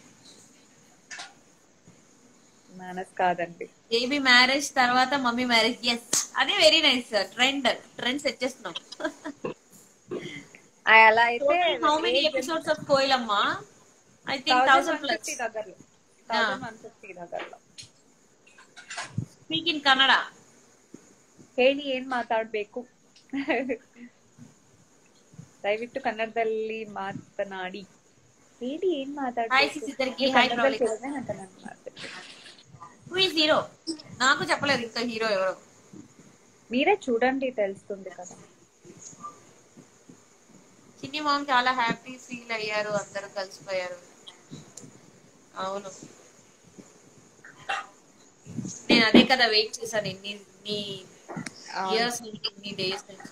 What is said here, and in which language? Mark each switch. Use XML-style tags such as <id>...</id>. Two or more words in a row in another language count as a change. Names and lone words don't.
<te>మానస్ కాదండి.</te> <en>baby marriage</en> <te>తర్వాత</te> <en>mummy marriage.</en> <te>ఎస్, అదే</te> <en>very nice. trend set</en> <te>చేస్తున్నాం. అలా అయితే</te> <en>How many episodes of Koyilamma? I think 1000+</en> <te>దగ్గరలో. 1150 దగ్గరలో.</te> <en>Speak in Kannada.</en> <kn>ಹೇಳಿ, ಏನ್ ಮಾತಾಡ್ಬೇಕು? ದಯವಿಟ್ಟು ಕನ್ನಡದಲ್ಲಿ ಮಾತನಾಡಿ. ಹೇಳಿ, ಏನ್ ಮಾತಾಡ್ಬೇಕು?</kn> <en>Who is hero?</en> <te>నాకు చెప్పలేదు ఇంకా హీరో ఎవరో. మీరే చూడండి, తెలుస్తుంది కదా. చిన్ని మామ్ చాలా</te> <en>happy feel</en> <te>అయ్యారు, అందరూ కలిసిపోయారు. అవును, నేను అదే కదా వెయిట్ చేశాను ఇన్ని ఇయర్స్ నుంచి, ఇన్ని డేస్ నుంచి.</te>